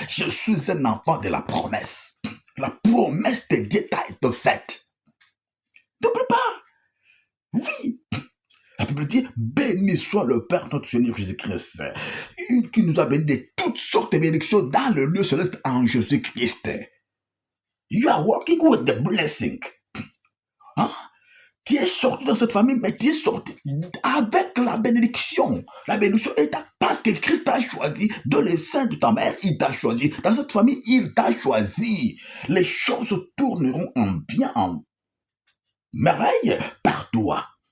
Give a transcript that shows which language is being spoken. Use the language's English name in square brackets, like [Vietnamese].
[French] Je suis un enfant de la promesse. La promesse de Dieu t'a été faite. N'oublie pas. Oui. La Bible dit, béni soit le Père notre Seigneur Jésus-Christ, qui nous a bénis de toutes sortes de bénédictions dans le lieu céleste en Jésus-Christ. [English] You are working with the blessing. Hein? [French] Tu es sorti dans cette famille, mais tu es sorti avec la bénédiction. La bénédiction est parce que Christ t'a choisi. Dans le sein de ta mère, il t'a choisi. Dans cette famille, il t'a choisi. Les choses tourneront en bien, en merveille par toi.